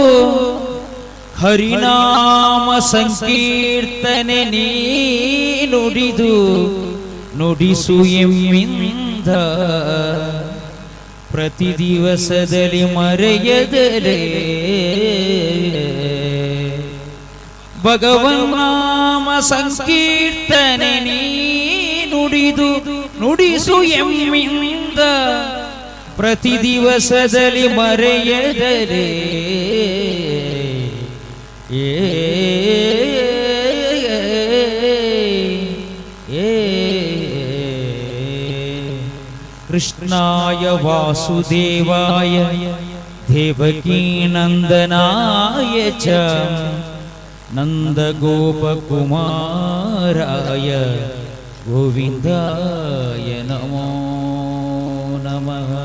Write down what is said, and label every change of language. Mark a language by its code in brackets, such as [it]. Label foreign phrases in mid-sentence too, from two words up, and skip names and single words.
[kn] ಹರಿನಾಮ ಸಂಕೀರ್ತನೆ ನೀ ನುಡಿದು ನುಡಿಸು ಎಮ್ಮಿಂದ ಪ್ರತಿ ದಿವಸದಲ್ಲಿ ಮರೆಯದಲೇ ಭಗವನ್ನಾಮ ಸಂಕೀರ್ತನೆ ನೀ ನುಡಿದು ನುಡಿಸು ಎಮ್ಮಿಂದ ಪ್ರತಿ ದಿವಸದಲ್ಲಿ ಮರೆಯದಲೇ [sa] ಏ कृष्णाय वासुदेवाय देवकीनन्दनाय च नन्दगोपकुमाराय गोविन्दाय नमो नमः।